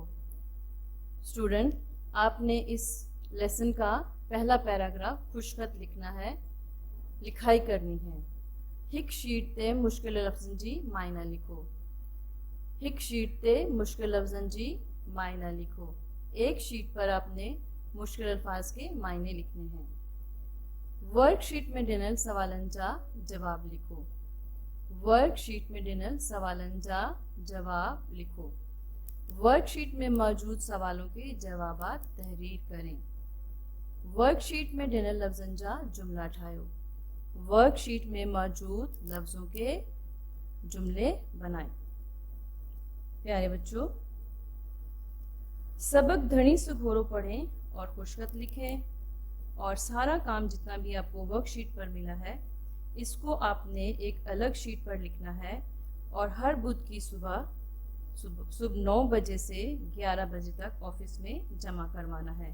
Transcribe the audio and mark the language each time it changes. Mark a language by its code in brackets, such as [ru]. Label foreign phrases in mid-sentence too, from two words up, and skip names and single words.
[ur] اسٹوڈنٹ، آپ نے اس لیسن کا پہلا پیراگراف خوش خط لکھنا ہے، لکھائی کرنی ہے. [sd] हिक शीट ते मुश्किल लफ्ज़न जी मायना लिखो। हिक शीट ते मुश्किल लफ्ज़न जी मायना लिखो। [ur] ایک شیٹ پر آپ نے مشکل الفاظ کے معانی لکھنے ہیں. [sd] वर्कशीट में ॾिनल सवालन जा जवाब लिखो। वर्कशीट में ॾिनल सवालन जा जवाब लिखो। [ur] ورک شیٹ میں موجود سوالوں کے جوابات تحریر کریں. [sd] वर्कशीट में ॾिनल लफ्ज़न जा जुमला ठाहियो। [ur] ورک شیٹ میں موجود لفظوں کے جملے بنائیں. پیارے بچوں، سبق دھنی سے گھورو پڑھیں اور خوش خط لکھیں، اور سارا کام جتنا بھی آپ کو ورک شیٹ پر ملا ہے اس کو آپ نے ایک الگ شیٹ پر لکھنا ہے، اور ہر بدھ کی صبح 9 بجے سے 11 بجے تک آفس میں جمع کروانا ہے.